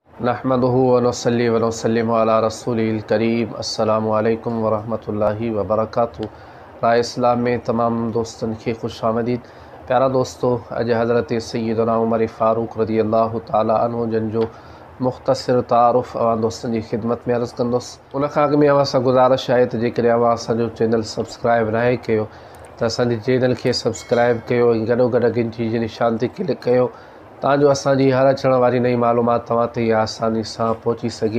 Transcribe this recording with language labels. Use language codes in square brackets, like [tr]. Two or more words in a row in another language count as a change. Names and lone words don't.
[ar] نحمده ونصلي ونسلم على رسول الكريم. السلام عليكم ورحمة الله وبركاته. [sd] राहे इस्लाम में तमाम दोस्तन के खुश आमदीद। प्यारा दोस्तों, अज हज़रत सैदना उमर फ़ारूक [ar] رضي الله تعالى عنه [sd] जन जो मुख़्तसरतआरुफ़ दोस्तन की खिदमत में अर्ज़ कंदुसि। उन खां अॻु में असां गुज़ारिश आहे त जेकॾहिं अवां असांजो चैनल सब्सक्राइब नाहे कयो त असांजे चैनल खे सब्सक्राइब कयो ऐं गॾोगॾु घंटी जे निशान ते क्लिक कयो ताजो असांजी हर अचण वारी नई मालूमात तव्हां ते आसानी सां पहुची सके।